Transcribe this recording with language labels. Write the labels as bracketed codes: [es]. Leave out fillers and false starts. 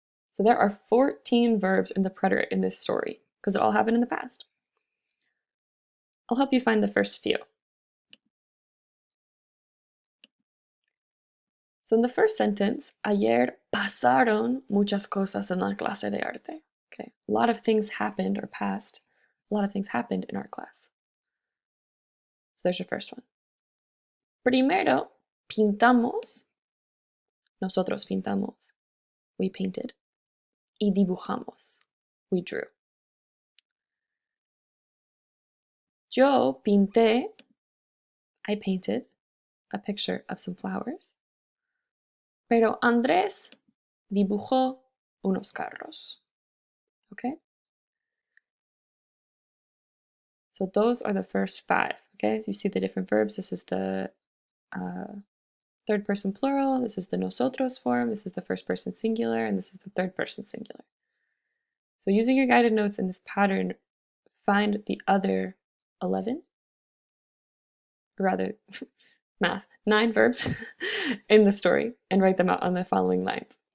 [en] So there are 14 verbs in the preterite in this story, because it all happened in the past. I'll help you find the first few. So in the first sentence, [es] ayer pasaron muchas cosas en la clase de arte. [en] Okay, a lot of things happened or passed. A lot of things happened in art class. So there's your first one. [es] Primero, pintamos. Nosotros pintamos. [en] We painted. [es] Y dibujamos. [en] We drew. [es] Yo pinté. [en] I painted a picture of some flowers. [es] Pero Andrés dibujó unos carros. [en] Okay? So those are the first five. Okay? So you see the different verbs. This is the third person plural. This is the nosotros form. This is the first person singular. And this is the third person singular. So using your guided notes in this pattern, find the other 11, or rather, math, 9 verbs in the story and write them out on the following lines.